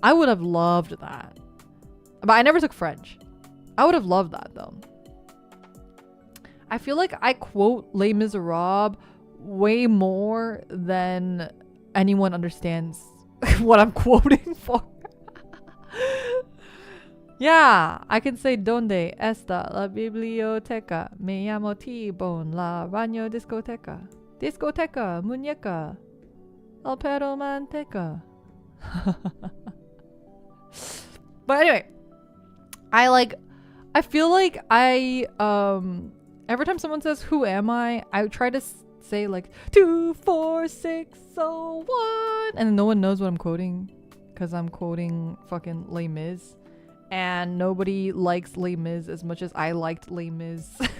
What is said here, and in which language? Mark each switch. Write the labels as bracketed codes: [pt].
[en] I would have loved that, but I never took French. I would have loved that though. I feel like I quote Les Miserables way more than anyone understands what I'm quoting for. Yeah, I can say [es] donde está la biblioteca, me llamo T-Bone, la baño discoteca, discoteca, muñeca, el perro manteca. [en] But anyway, I feel like every time someone says who am I try to say like 2, 4, 6, 0, 1, and no one knows what I'm quoting because I'm quoting fucking Les Mis, and nobody likes Les Mis as much as I liked Les Mis.